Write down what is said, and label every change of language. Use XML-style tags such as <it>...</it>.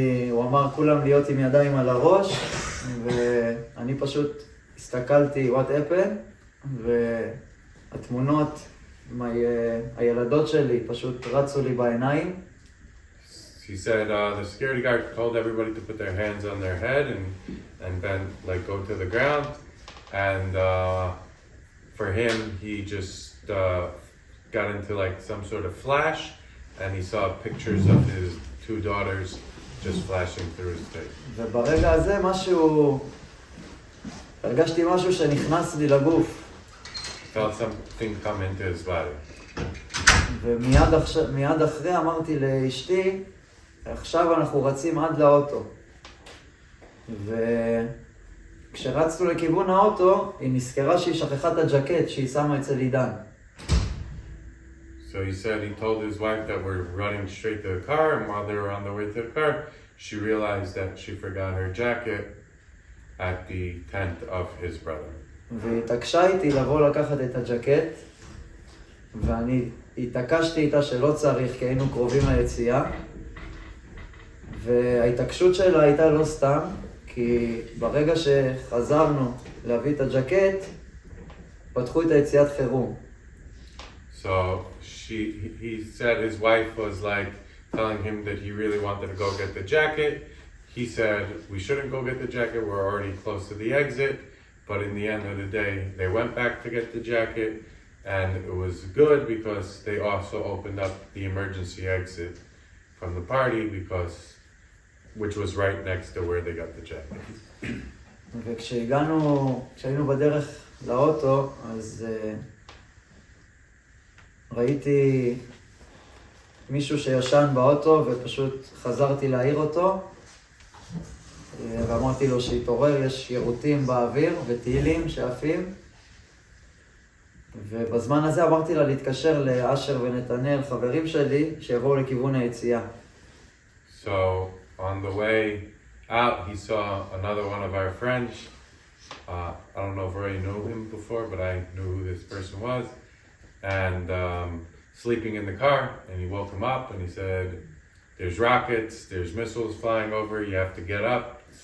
<he>הוא אמר כולם להיות עם ידיים על הראש, ואני פשוט הסתכלתי</he> <en>what happened,</en> <he>והתמונות, הילדות שלי פשוט רצו לי בעיניים.</he> <en>He said the security guard told everybody to put their hands on their head and then like go to the ground, and for him he just got into like some sort of flash, and he saw pictures of his two daughters just flashing through his face.</en> <he>וברגע הזה הרגשתי משהו שנכנס לי לגוף.</he> <en>Felt something come into his body.</en> <he>ומיד אחרי אמרתי לאשתי, עכשיו אנחנו רצים עד לאוטו. וכשרצנו לכיוון האוטו, היא נזכרה שהיא שכחה את הג'קט שהיא שמה אצל עידן. So he said he told his wife that we're running straight to the car, and while they were on the way to the car, she realized that she forgot her jacket at the tent of his brother. והתעקשה איתי לבוא לקחת את הג'קט, ואני התעקשתי איתה שלא צריך, כי היינו קרובים ליציאה. וההתעקשות שלה הייתה לא סתם, כי ברגע שחזרנו להביא את הג'קט, פתחו את היציאת חירום.</he> <en>So he said his wife was like telling him that he really wanted to go get the jacket. He said, we shouldn't go get the jacket, we're already close to the exit. But in the end of the day, they went back to get the jacket, and it was good because they also opened up the emergency exit from the party, which was right next to where they got the jacket.</en> <he>כשהיינו בדרך לאוטו, אז ראיתי מישהו שישן באוטו ופשוט חזרתי להעיר אותו ואמרתי לו שיתעורר, יש יירוטים באוויר וטילים שעפים ובזמן הזה אמרתי לה להתקשר לאשר ונתנאל, חברים שלי, שיבואו לכיוון היציאה.</he> <en>So on the way out, he saw another one of our friends. I don't know if Roy knew him before, but I knew who this person was. And sleeping in the car, and he woke him up and he said, there's rockets, there's missiles flying over, you have to get up.</en>